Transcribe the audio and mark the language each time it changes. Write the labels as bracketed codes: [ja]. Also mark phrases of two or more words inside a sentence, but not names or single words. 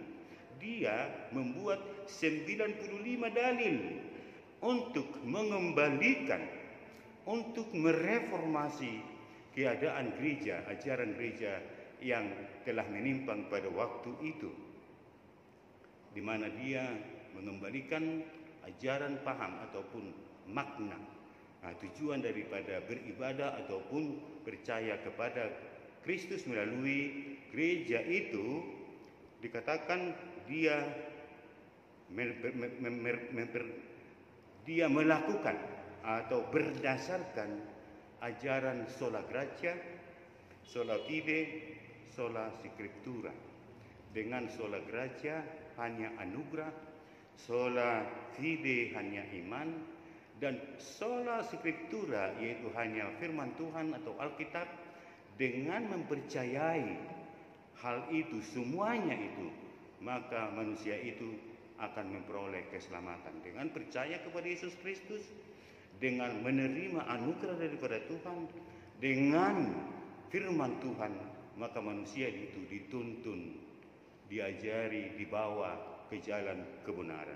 [id] Dia membuat 95 dalil untuk mengembalikan, untuk mereformasi keadaan gereja, ajaran gereja yang telah menimpang pada waktu itu, di mana dia mengembalikan ajaran paham ataupun makna, tujuan daripada beribadah ataupun percaya kepada Kristus melalui gereja itu. Dikatakan dia melakukan atau berdasarkan ajaran [la] sola gratia, sola fide, sola scriptura. [id] Dengan [la] sola gratia [id] hanya anugerah, [la] sola fide [id] hanya iman, dan [la] sola scriptura [id] yaitu hanya firman Tuhan atau Alkitab. Dengan mempercayai hal itu, semuanya itu, maka manusia itu akan memperoleh keselamatan. Dengan percaya kepada Yesus Kristus, dengan menerima anugerah daripada Tuhan, dengan firman Tuhan, maka manusia itu dituntun, diajari, dibawa ke jalan kebenaran.